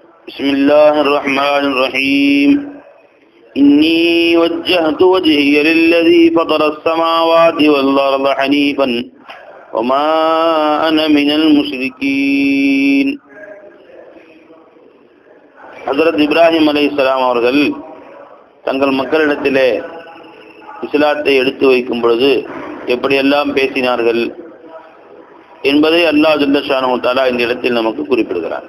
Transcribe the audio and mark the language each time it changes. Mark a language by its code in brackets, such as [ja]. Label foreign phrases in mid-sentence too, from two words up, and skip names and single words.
[ar] بسم الله الرحمن الرحيم إني وجهت وجهي للذي فطر السماوات والأرض حنيفا وما أنا من المشركين. [ta] ஹஜ்ரத் இப்ராஹிம் அலைஹிஸ்ஸலாம் அவர்கள் தங்கள் மக்களிடத்திலே இஸ்லாத்தை எடுத்து வைக்கும் பொழுது எப்படியெல்லாம் பேசினார்கள் என்பதை [ar] الله جل شأنه وتعالى [ta] இந்த இடத்தில் நமக்கு குறிப்பிடுகிறார்.